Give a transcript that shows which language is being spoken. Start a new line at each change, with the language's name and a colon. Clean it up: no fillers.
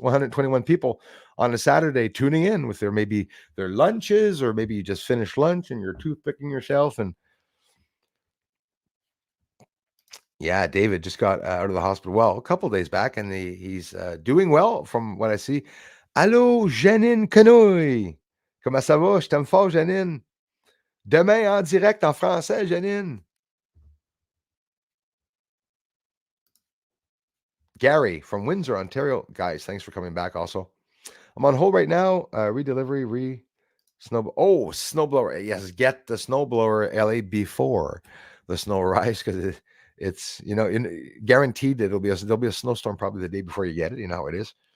English: 121 people on a Saturday tuning in with maybe their lunches, or maybe you just finished lunch and you're toothpicking yourself. And yeah, David just got out of the hospital. Well, a couple days back, and he's doing well from what I see.
French: Allô, Janine Canouille. Comment ça va? Je t'aime fort, Janine. Demain en direct en français, Janine.
English: Gary from Windsor, Ontario. Guys, thanks for coming back also. I'm on hold right now. Redelivery, snowblower. Yes, get the snowblower, LA, before the snow arrives, because it's guaranteed that there'll be a snowstorm probably the day before you get it. You know how it is.